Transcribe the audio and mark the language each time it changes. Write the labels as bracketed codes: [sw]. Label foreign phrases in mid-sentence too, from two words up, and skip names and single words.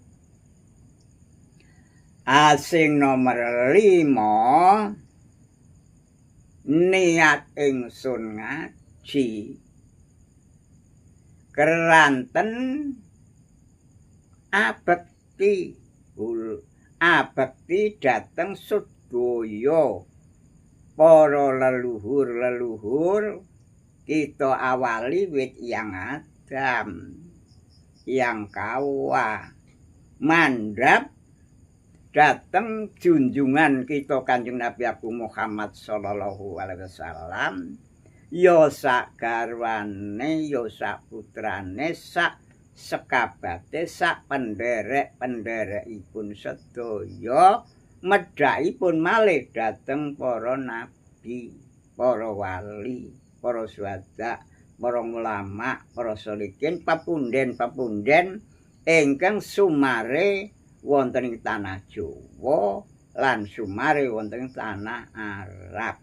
[jv] Asing nomor 5, niat ingsun ngaji keranten abekti dhateng sedaya para leluhur-leluhur. Kita awali wit yang Adam, yang Kawa, mandhap dhateng junjungan kita Kanjeng Nabi Abu Muhammad [ar] صلى الله عليه [jv] wasallam, ya sak garwane, ya sak putrane, sak sekabate sak penderek-penderekipun sedaya medhakipun malih dhateng para nabi, para wali, para syuhada, para ulama, para sholihin, pepunden-pepunden ingkang sumare wonten ing tanah Jawa lan sumare wonten ing tanah Arab.